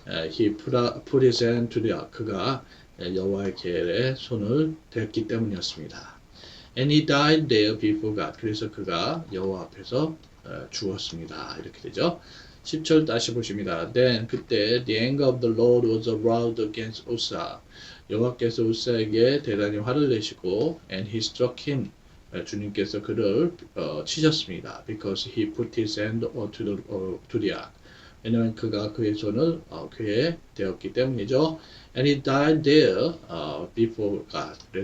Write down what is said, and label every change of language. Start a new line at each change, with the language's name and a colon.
English: he put his hand to the ark.
Korean: 그가 여호와의 계에 손을 댔기 때문이었습니다.
English: And he died there before God.
Korean: 그래서 그가 여호와 앞에서 죽었습니다. 이렇게 되죠. 10절 다시 보십니다.
English: Then
Korean: 그때
English: the anger of the Lord was aroused against Uzzah.
Korean: 여호와께서 우사에게 대단히 화를 내시고
English: and he struck him.
Korean: 주님께서 그를 치셨습니다.
English: Because he put his hand to the ark.
Korean: 왜냐하면 그가 그의 손을 궤에 대었기 때문이죠.
English: And he died there before God.